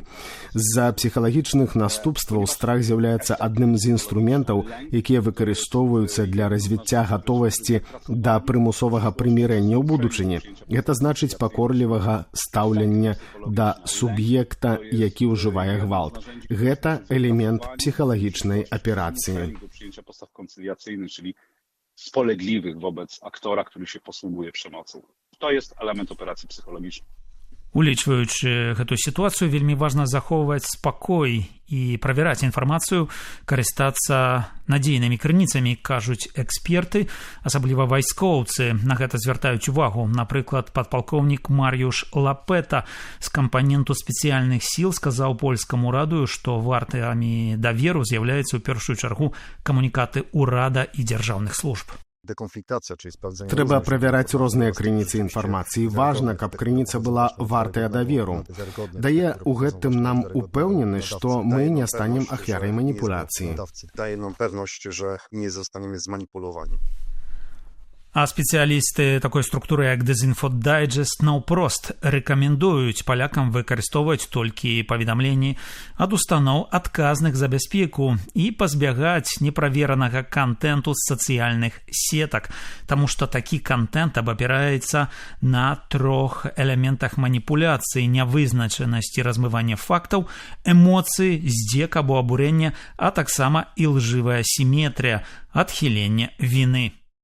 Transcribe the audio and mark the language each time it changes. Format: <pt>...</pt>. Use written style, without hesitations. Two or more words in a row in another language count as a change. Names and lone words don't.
<be>З-за псіхалагічных наступстваў страх з'яўляецца адным з інструментаў, якія выкарыстоўваюцца для развіцця гатовасці да прымусовага прымірэння ў будучыні. Гэта значыць пакорлівага стаўлення да суб'екта, які ўжывае гвалт. Гэта элемент</be> <pl>psychologicznej operacji. Do przyjęcia postaw koncyliacyjnych, czyli spolegliwych wobec aktora, który się posługuje przemocą. To jest element operacji psychologicznej.</pl> <be>Улічваючы гэтую сітуацыю, вельмі важна захоўваць спакой і правяраць інфармацыю, карыстацца надзейнымі крыніцамі, кажуць эксперты, асабліва вайскоўцы. На гэта звяртаюць увагу. Напрыклад, падпалкоўнік Мар'юш Лапета з кампаненту спецыяльных сіл сказаў польскаму радыё, што вартамі даверу з'яўляецца ў першую чаргу камунікаты ўрада і дзяржаўных служб. Трэба правяраць розныя крыніцы інфармацыі. Важна, каб крыніца была вартая даверу. Дае ў гэтым нам упэўненасць, што мы не станем ахвярай маніпуляцыі.</be> <pl>Daje nam pewność, że nie zostaniemy zmanipulowani.</pl> <be>А спецыялісты такой структуры, як Dezinfo Digest, наўпрост рэкамендуюць палякам выкарыстоўваць толькі паведамленні ад устаноў, адказных за бяспеку, і пазбягаць неправеранага кантэнту з сацыяльных сетак, таму што такі кантэнт абапіраецца на 3 элементах маніпуляцыі: нявызначанасці, размывання фактаў, эмоцыі, здзек або абурэння, а таксама ілжывая сіметрыя, адхіленне віны.</be>